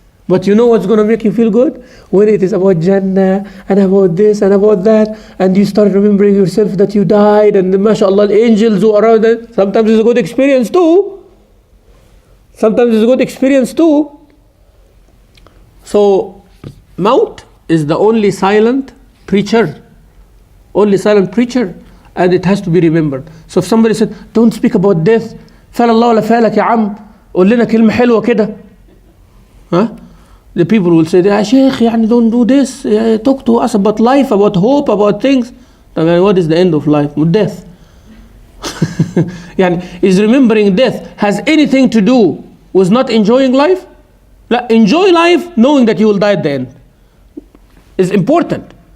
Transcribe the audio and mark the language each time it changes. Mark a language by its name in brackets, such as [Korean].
[English] But you know what's going to make you feel good? When it is about Jannah and about this and about that, and you start remembering yourself that you died, and mashallah, the angels who are around it. Sometimes it's a good experience too. Sometimes it's a good experience too. So, Maut is the only silent preacher. Only silent preacher. And it has to be remembered. So if somebody said, don't speak about death, [Arabic] فَلَا اللَّهُ لَفَالَكَ يا عم, قول لنا كلمة حلوة كده. Huh? [English] The people will say, يا Sheikh, يعني don't do this. Talk to us about life, about hope, about things. What is the end of life? Death. يعني, is remembering death has anything to do with not enjoying life? Enjoy life knowing that you will die at the end. Is important.